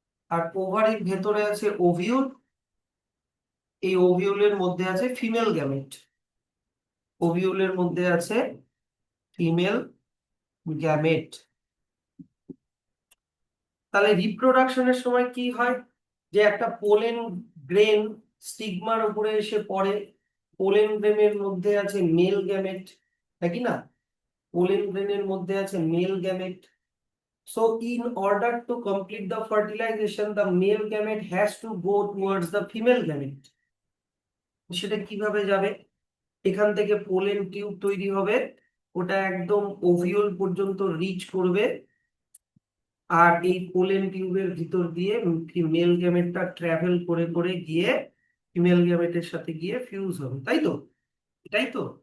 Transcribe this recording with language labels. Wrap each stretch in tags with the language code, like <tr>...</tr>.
<bn>আর ওভারির ভেতরে আছে ওভিউল, এই ওভিউলের মধ্যে আছে ফিমেল গ্যামেট, ওভিউলের মধ্যে আছে ফিমেল গ্যামেট। তাহলে রিপ্রোডাকশনের সময় কি হয়, যে একটা পোলেন গ্রেন স্টিগমার উপরে এসে পড়ে, পোলেন গ্রেনের মধ্যে আছে মেল গ্যামেট, নাকি না? পোলেন গ্রেনের মধ্যে আছে mail gamete.</bn> <en>So in order to complete the fertilization, the male gamete has to go towards the female gamete.</en> <bn>সেটা কিভাবে যাবে? এখান থেকে পোলেন টিউব তৈরি হবে, ওটা একদম ওভিউল পর্যন্ত রিচ করবে, আর এই পোলেন টিউবের ভিতর দিয়ে মেল গ্যামেটটা ট্রাভেল করে করে গিয়ে ফিমেল গ্যামেটের সাথে গিয়ে ফিউজ হবে, তাই তো? এটাই তো।</bn>